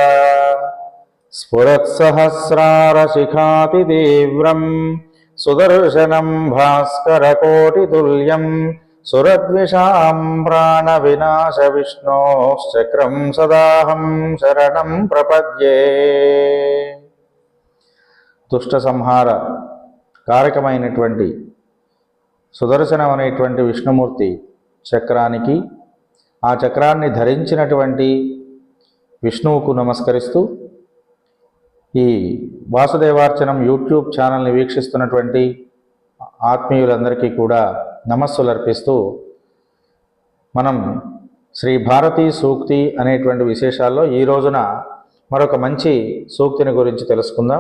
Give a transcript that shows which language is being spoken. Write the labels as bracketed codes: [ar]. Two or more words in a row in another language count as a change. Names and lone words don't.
[sa] स्फुरत्सहस्रारशिखातितीव्रं सुदर्शनं भास्करकोटितुल्यं सुरद्विषां प्राणविनाशविष्णोश्चक्रं सदाहं शरणं प्रपद्ये। [te] దుష్టసంహార కారకమైనటువంటి సుదర్శనం అనేటువంటి విష్ణుమూర్తి చక్రానికి, ఆ చక్రాన్ని ధరించినటువంటి విష్ణువుకు నమస్కరిస్తూ ఈ వాసుదేవార్చనం యూట్యూబ్ ఛానల్ని వీక్షిస్తున్నటువంటి ఆత్మీయులందరికీ కూడా నమస్సులు అర్పిస్తూ మనం శ్రీ భారతీ సూక్తి అనేటువంటి విశేషాల్లో ఈ రోజున మరొక మంచి సూక్తిని గురించి తెలుసుకుందాం.